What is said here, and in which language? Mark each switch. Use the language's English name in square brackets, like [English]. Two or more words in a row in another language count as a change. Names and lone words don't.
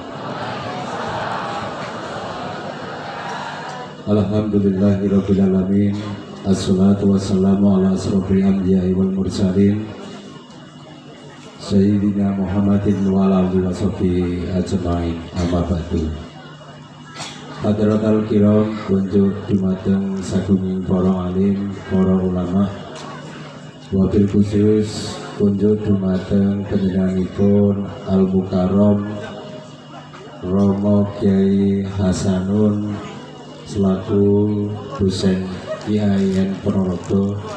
[Arabic] الحمد لله رب العالمين. والصلاة والسلام على أشرف الأنبياء والمرسلين سيدنا محمد وعلى آله وصحبه أجمعين. Amma ba'du. حضرات الكرام [Javanese] kunjuk dumateng sagunging para alim, para ulama, [Arabic] وبالخصوص [Javanese] kunjuk dumateng panjenenganipun [Arabic] المكرم [Javanese] Romo Kyai Hasanun [Indonesian] selaku dosen [Javanese] IAIN Ponorogo,